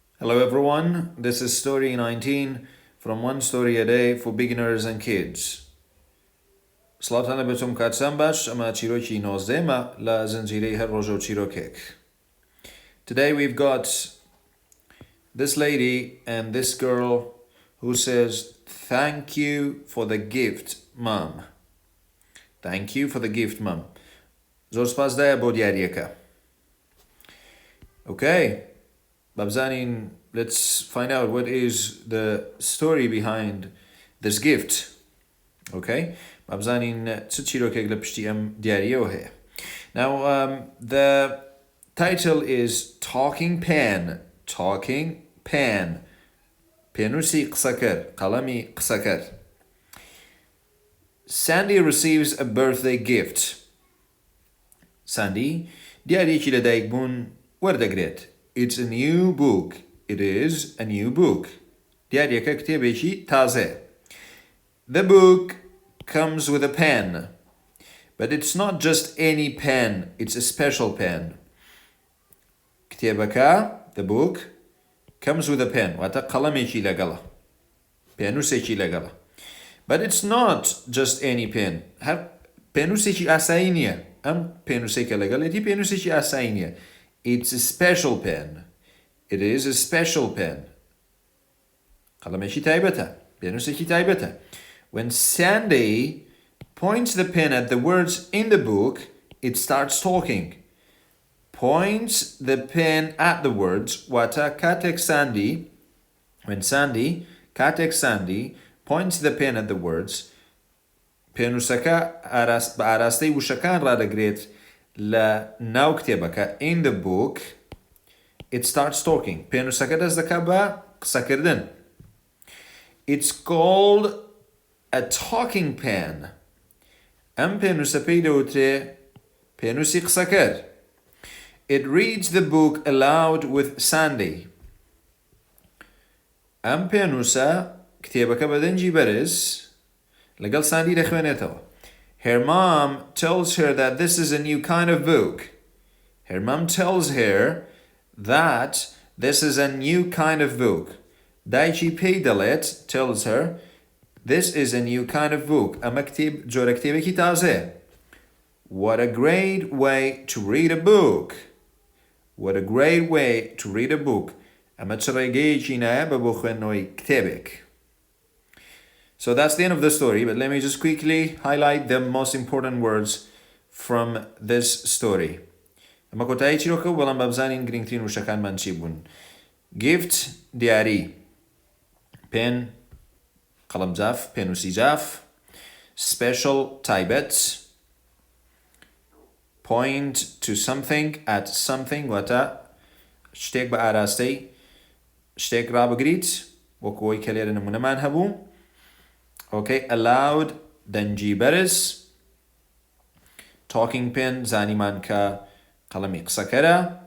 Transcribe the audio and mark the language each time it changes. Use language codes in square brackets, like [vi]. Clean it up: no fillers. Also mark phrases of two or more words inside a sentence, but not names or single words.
[en] Hello everyone, this is story 19 from One Story a Day for Beginners and Kids. [ckb] سڵاتانە بێتم کاتتان باش ئەمە چیرۆکی 19 لە زنجیرەی هەر ڕۆژە و چیرۆکێک. [en] Today we've got this lady and this girl who says, "Thank you for the gift, Mum." Thank you for the gift, Mum. [ckb] زۆر سپاس دایە بۆ دیاریەکە. [en] Okay. Babzanin, let's find out what is the story behind this gift. Okay? Babzanin, [ckb] chírókێk لە پشتی ئەم دیاریەوە هەیە. [en] Now, the title is Talking Pen. [ckb] Talking Pen. Pênûsî qisakar. Qalami qisakar. [en] Sandy receives a birthday gift. Sandy, [ckb] دیاریەکی لە دایکبوون وەردەگرێت. [en] It's a new book. It is a new book. [ckb] دیاریەکە کتێبێکی تازە. [en] The book comes with a pen. But it's not just any pen. It's a special pen. کتێبەکە, the book, comes with a pen. [ckb] واتە قەڵەمێکی لەگەڵە. پێنووسێکی لەگەڵە. [en] But it's not just any pen. [ckb] هەر پێنووسێکی ئاسایی نییە. ئەم پێنووسێکە لەگەڵێتی پێنووسێکی ئاسایی نییە. [en] It's a special pen. It is a special pen. [ckb] قەڵەمێکی تایبەتە. پێنووسێکی تایبەتە. [en] When Sandy points the pen at the words in the book, it starts talking. Points the pen at the words. [ckb] Wata katek [en] Sandy. When Sandy, katek Sandy, points the pen at the words, [ckb] پێنووسەکە بە ئاراستەی وشەکان ڕادەگرێت لە ناو کتێبەکە [en] in the book, it starts talking. [ckb] پێنووسەکە دەست دەکات بە قسەکردن. [en] It's called a talking pen. [ckb] ئەم پێنووسە پێی دەوترێ پێنووسی قسەکەر. [en] It reads the book aloud with Sandy. [ckb] ئەم پێنووسە کتێبەکە بە دەنجی بەرز لەگەڵ ساندی دەخوێنێتەوە. [en] Her mom tells her that this is a new kind of book. Her mom tells her that this is a new kind of book. [ckb] دایکی پێی دەڵێت, [en] tells her, this is a new kind of book. [ckb] ئەمە جۆرە کتێبێکی تازەیە. [en] What a great way to read a book. What a great way to read a book. [ckb] ئەمە چ ڕێگەیەکی نایابە بۆ خوێندنەوەی کتێبێک. [en] So that's the end of the story, but let me just quickly highlight the most important words from this story. [ckb] ئەمە کۆتایی چیرۆکە و بەڵام بابزانین گرنگترین وشەکانمان چی بوون. Gift, دیاری. Pen, قەڵەم جاف, پێنووسی جاف. [en] Special, تایبەت. Point to something, at something, [ckb] واتە شتێک بە ئاراستەی شتێک ڕابگریت وەکوەوەی کە لێرە نمونەمان هەبوو. [en] Okay, allowed, [ckb] دەنجی بەرز. [en] Talking pen, [ckb] زانیمان کە قەڵەمی قسەکەرە.